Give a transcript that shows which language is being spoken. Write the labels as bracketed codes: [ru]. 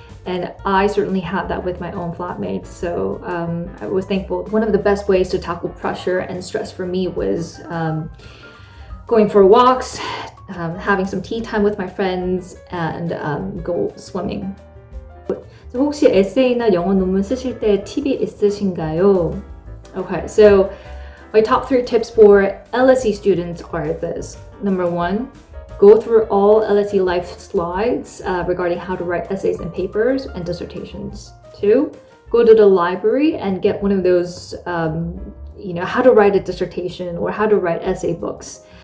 [en] And I certainly had that with my own flatmates, so I was thankful. One of the best ways to tackle pressure and stress for me was going for walks, having some tea time with my friends, and go swimming. [ko] So 혹시 에세이나 영어 논문 쓰실 때 팁이 있으신가요? [en] Okay, so my top 3 tips for LSE students are this. Number 1, go through all LSE life slides regarding how to write essays and papers and dissertations. 2, go to the library and get one of those, how to write a dissertation or how to write essay books.